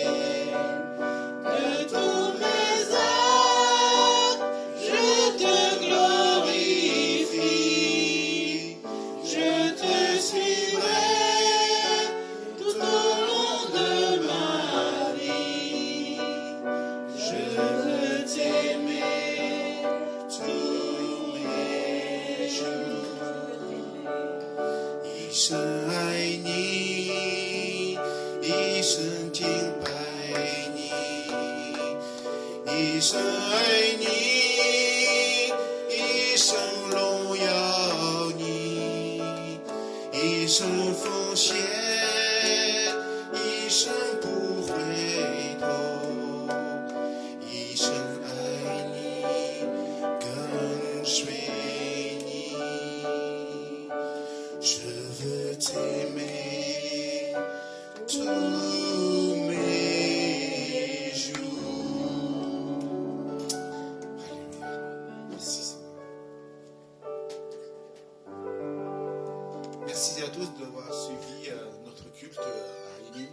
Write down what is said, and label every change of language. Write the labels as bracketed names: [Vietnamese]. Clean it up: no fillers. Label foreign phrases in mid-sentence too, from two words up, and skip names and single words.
[French] De tous mes actes, je te glorifie. Je te suivrai tout au long de ma vie. Je veux t'aimer tous mes jours. [Chinese] 一生爱你，一生敬拜你，一生爱你，一生荣耀你，一生奉献，一生不回头，一生爱你，跟随你。 [French] Je veux t'aimer tous mes jours. Alléluia. Merci Seigneur. Merci à tous d'avoir suivi notre culte à Elim.